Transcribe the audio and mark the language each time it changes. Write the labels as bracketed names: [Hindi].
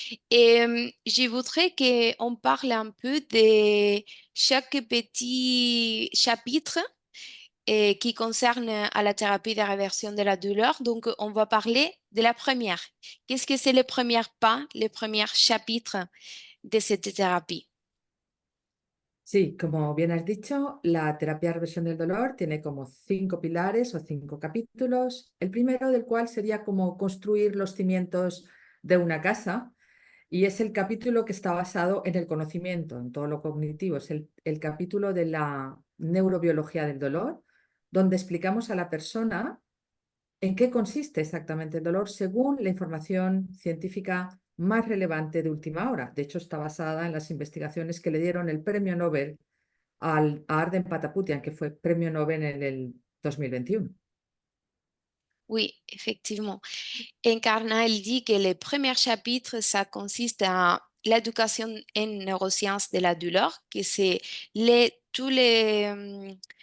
[French] Et je voudrais qu'on parle un peu de chaque petit chapitre qui concerne à la thérapie de réversion de la douleur. Donc, on va parler de la première. Qu'est-ce que c'est le premier pas, le premier chapitre de cette thérapie? [Spanish] Sí, como bien has dicho, la terapia de reversión del dolor tiene como 5 pilares o 5 capítulos. El primero del cual sería como construir los cimientos de una casa. Y es el capítulo que está basado en el conocimiento, en todo lo cognitivo. Es el capítulo de la neurobiología del dolor, donde explicamos a la persona en qué consiste exactamente el dolor según la información científica más relevante de última hora. De hecho, está basada en las investigaciones que le dieron el premio Nobel a Arden Pataputian, que fue premio Nobel en el 2021. [French] Oui, effectivement. Encarna, elle dit que le premier chapitre, ça consiste à l'éducation en neurosciences de la douleur, que c'est tous les